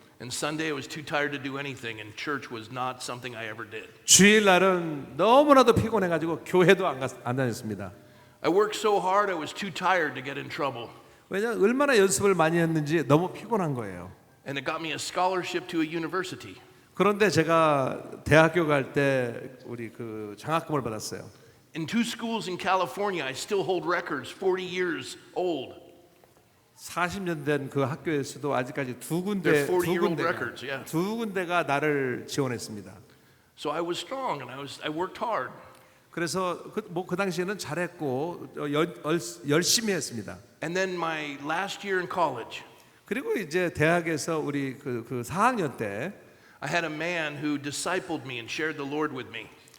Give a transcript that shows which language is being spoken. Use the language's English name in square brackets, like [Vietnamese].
[English] And Sunday, I was too tired to do anything, and church was not something I ever did. [Korean] 주일 날은 너무나도 피곤해가지고 교회도 안 다녔습니다. [English] I worked so hard, I was too tired to get in trouble. [Korean] 왜냐하면 얼마나 연습을 많이 했는지 너무 피곤한 거예요. [English] And it got me a scholarship to a university. [Korean] 그런데 제가 대학교 갈 때 우리 그 장학금을 받았어요. [English] In 2 schools in California, I still hold records 40 years old. [Korean] 40년 된 그 학교에서도 아직까지 두 [English] They're 40-year-old records, yeah. [Korean] 두 군데가 나를 지원했습니다. [English] So I was strong and I worked hard. [Korean] 그래서 그 당시에는 잘했고 열심히 했습니다. [English] And then my last year in college, [Korean] 그리고 이제 대학에서 우리 그 4학년 때 [English] I had a man who discipled me and shared the Lord with me.